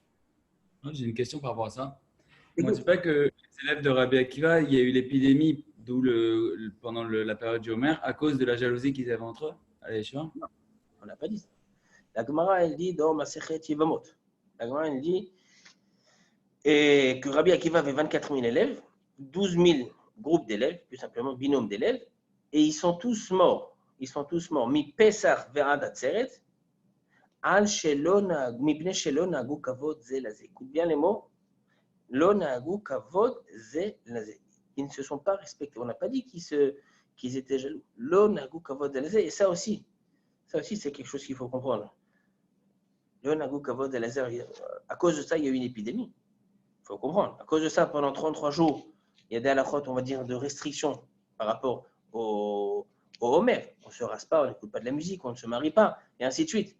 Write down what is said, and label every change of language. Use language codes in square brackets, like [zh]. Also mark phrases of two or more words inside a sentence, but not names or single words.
[fr] J'ai une question par rapport à ça. Moi, c'est pas que les élèves de Rabbi Akiva, il y a eu l'épidémie pendant la période du Homer à cause de la jalousie qu'ils avaient entre eux à la yeshiva? Non, on n'a pas dit ça. La Gemara, elle dit dans Masechet Yevamot. La Gemara, elle dit que Rabbi Akiva avait 24 000 élèves, 12 000 groupes d'élèves, plus simplement binôme d'élèves, et ils sont tous morts. [he] מפסח ועד עצרת, על שלא נ, מפני שלא נהגו כבוד זה לזה. [fr] Écoute bien les mots. [he] לא נהגו כבוד זה לזה. [fr] Ils ne se sont pas respectés. On n'a pas dit qu'ils étaient jaloux. [he] לא נהגו כבוד זה לזה. [fr] Et ça aussi, c'est quelque chose qu'il faut comprendre. À cause de ça, il y a eu une épidémie. Il faut comprendre. À cause de ça, pendant 33 jours, il y a des halakhot, on va dire, de restrictions par rapport au Homer. On ne se rase pas, on n'écoute pas de la musique, on ne se marie pas, et ainsi de suite.